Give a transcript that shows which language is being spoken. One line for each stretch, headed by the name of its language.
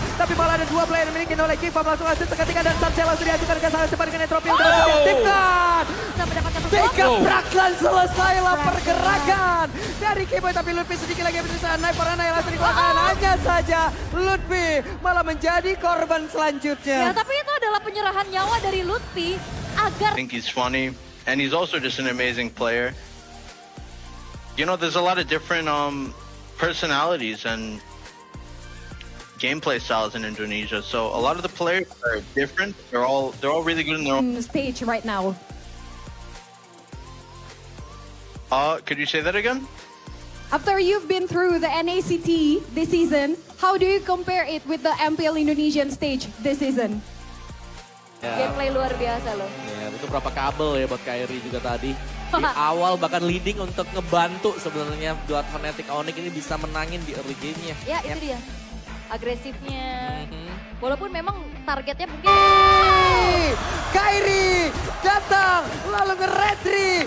Indonesian: Tapi malah ada 2 player yang dimiliki oleh Geek Farm langsung asist seketika dan Sanchez langsung diajukan ke sana cepat dengan Entropy yang sudah diaktifkan. Bisa mendapatkan Tiga sesuatu. Braklan selesailah pergerakan dari Kiboy tapi Lutfi sedikit lagi berusaha naik Parana yang langsung dikeluarkan. Hanya saja Lutfi malah menjadi korban Ya, selanjutnya. tapi itu adalah penyerahan nyawa dari Lutfi agar
English: I think he's funny, and he's also just an amazing player. You know, there's a lot of different personalities and gameplay styles in Indonesia. So a lot of the players are different. They're all really good in their own. Stage right now. Could you say that again? After you've been through the NACT this season, how do you compare it with the MPL Indonesian stage this season?
Indonesian: gameplay luar biasa loh. Ya, itu berapa kabel ya buat Kairi juga tadi. Di awal bahkan leading untuk ngebantu sebenarnya buat Fnatic Onyx ini bisa menangin di early game-nya. Ya, itu dia. Agresifnya. Walaupun memang targetnya mungkin Kairi datang lalu nge-retri.